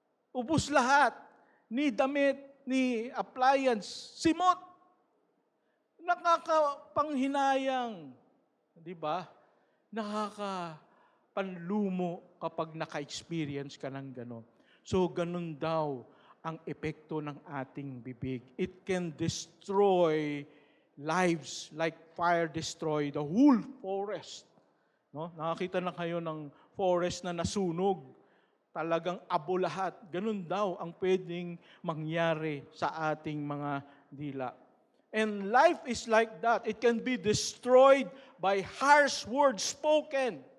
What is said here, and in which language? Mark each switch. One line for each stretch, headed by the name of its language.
Filipino: Ubus lahat, ni damit, ni appliance, simot. Nakakapanghinayang. Di ba? Nakakapanlumo kapag naka-experience ka ng gano'n. So, ganun daw ang epekto ng ating bibig.
English: It can destroy lives like fire destroy the whole forest. No?
Filipino: Nakakita na kayo ng forest na nasunog. Talagang abo lahat. Ganun daw ang pwedeng mangyari sa ating mga dila.
English: And life is like that. It can be destroyed by harsh words spoken.